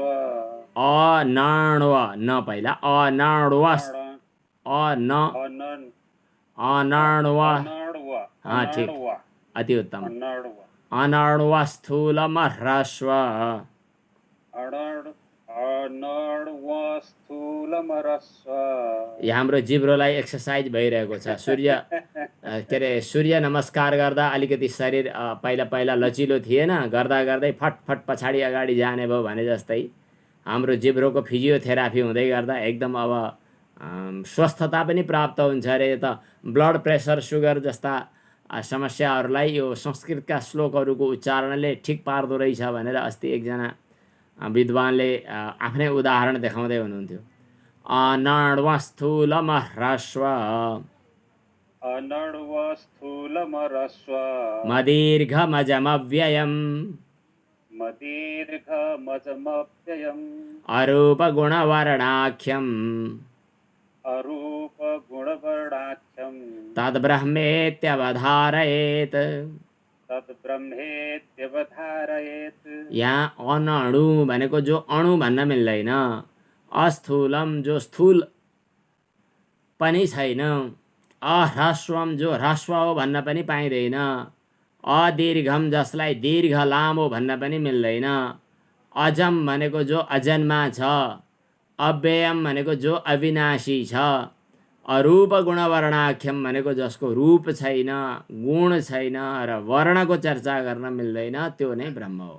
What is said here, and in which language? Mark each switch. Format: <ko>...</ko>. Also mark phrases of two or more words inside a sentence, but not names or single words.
<sa>अनण्व</sa> <ne>न पहिला</ne> <sa>अनण्वा अण- अन अनन् अनण्वा अनाड्व</sa> <hi>हाँ ठीक,</hi> <sa>अनाड्व</sa> <ne>अति उत्तम।</ne> <sa>अनाड्व अनण्वा स्थूलमह्रस्व अनाड्व स्थूलमरस्व</sa> <ne>यहाँ हाम्रो जिब्रोलाई एक्सर्साइज भइरहेको छ। सूर्य के अरे सूर्य नमस्कार गर्दा अलिकति शरीर पहिला पहिला लचिलो थिएन, गर्दा गर्दै फटफट पछाडि अगाडि जाने भयो भने जस्तै हाम्रो जिब्रोको फिजियोथेरापी हुँदै गर्दा एकदम अब स्वस्थता पनि प्राप्त हुन्छ अरे। त</ne> <en>blood pressure sugar</en> <ne>जस्ता समस्याहरूलाई यो संस्कृतका श्लोकहरूको उच्चारणले ठिक पार्दो रहेछ भनेर अस्ति एकजना विद्वानले आफ्नै उदाहरण देखाउँदै हुनुहुन्थ्यो।</ne> <sa>अनण्वा स्थूलमह्रस्व अनाड्व स्थूलमरस्व मदीर्घमजमव्ययम् मदीर्घमजमव्ययम् अरूपगुणवर्णाख्यम् अरूपगुणवर्णाख्यम् तद्ब्रह्मेत्यवधारयेत्। तद्ब्रह्मेत्यवधारयेत्</sa> <ne>यहाँ अनणु भनेको जो अणु भन्न मिल्दैन, अस्थूलम जो स्थूल पनि छैन, अह्रस्वम जो ह्रस्व हो भन्न पनि पाइँदैन, अदीर्घम जसलाई दीर्घ लामो भन्न पनि मिल्दैन, अजम भनेको जो अजन्मा छ, अव्ययम भनेको जो अविनाशी छ, अरूप गुणवर्णाख्यम भनेको जसको रूप छैन, गुण छैन र वर्णको चर्चा गर्न मिल्दैन, त्यो नै ब्रह्म हो।</ne>